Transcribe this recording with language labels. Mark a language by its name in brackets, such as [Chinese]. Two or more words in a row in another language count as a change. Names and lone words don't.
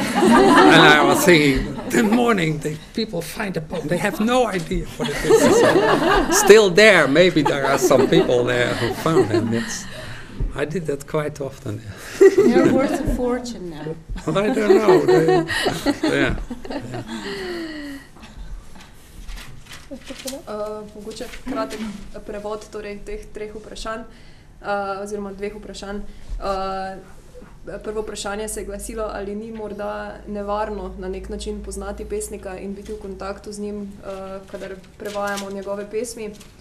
[English] And I was thinking, the morning people find a poem, they have no idea what it is. Still there, maybe there are some people there who found it. I did that quite often. You're worth a fortune now. Well, I don't know. [Slovenian] Mogoče kratek prevod torej teh treh vprašanj, oziroma dveh vprašanj. Prvo vprašanje se je glasilo, ali ni morda nevarno na nek način poznati pesnika in biti v kontaktu z njim, kadar prevajamo njegove pesmi.